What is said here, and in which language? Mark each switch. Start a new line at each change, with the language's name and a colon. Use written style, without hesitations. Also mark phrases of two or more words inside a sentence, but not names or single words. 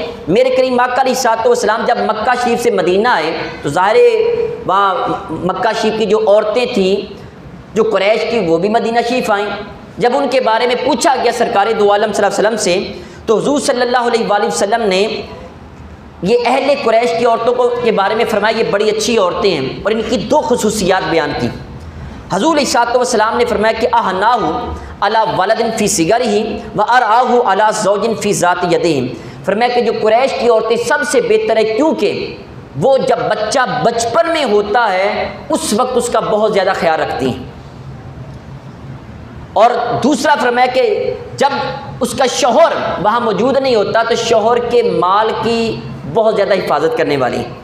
Urdu: میرے کریم آقا
Arabic: علیہ الصلوۃ والسلام
Urdu: جب مکہ شریف سے مدینہ آئے تو ظاہر وہاں مکہ شریف کی جو عورتیں تھیں جو قریش کی وہ بھی مدینہ شریف آئیں. جب ان کے بارے میں پوچھا گیا سرکار دو عالم
Arabic: صلی اللہ علیہ وسلم
Urdu: سے تو حضور
Arabic: صلی اللہ علیہ وآلہ وسلم
Urdu: نے یہ اہل قریش کی عورتوں کے بارے میں فرمایا یہ بڑی اچھی عورتیں ہیں اور ان کی 2 خصوصیات بیان کی.
Arabic: حضور علیہ الصلوۃ والسلام
Urdu: نے فرمایا کہ
Arabic: احناہ علی ولد فی صغرہ و ارآہ علی زوج فی ذات یدہ.
Urdu: فرمایا کہ جو قریش کی عورتیں سب سے بہتر ہے کیونکہ وہ جب بچہ بچپن میں ہوتا ہے اس وقت اس کا بہت زیادہ خیال رکھتی ہیں. اور دوسرا فرمایا کہ جب اس کا شوہر وہاں موجود نہیں ہوتا تو شوہر کے مال کی بہت زیادہ حفاظت کرنے والی ہیں.